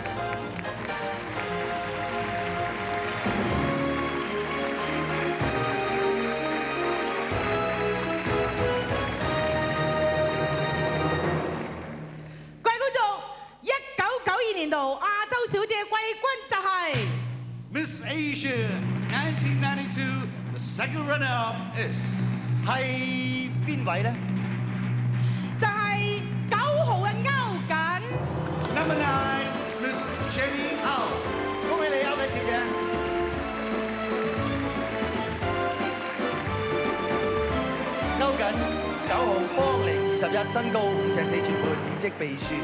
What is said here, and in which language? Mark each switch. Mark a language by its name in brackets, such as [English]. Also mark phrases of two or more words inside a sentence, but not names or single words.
[Cantonese] 1992 年度亞洲小姐季軍就係 [English] Miss Asia 1992 the second runner-up is [Cantonese] 係邊位咧？就係9號嘅歐瑾。 [English] Number 9 Miss Jenny Au。 [Cantonese] 恭喜你歐瑾小姐。歐瑾9號方齡21，身高5尺4寸半，現職秘書。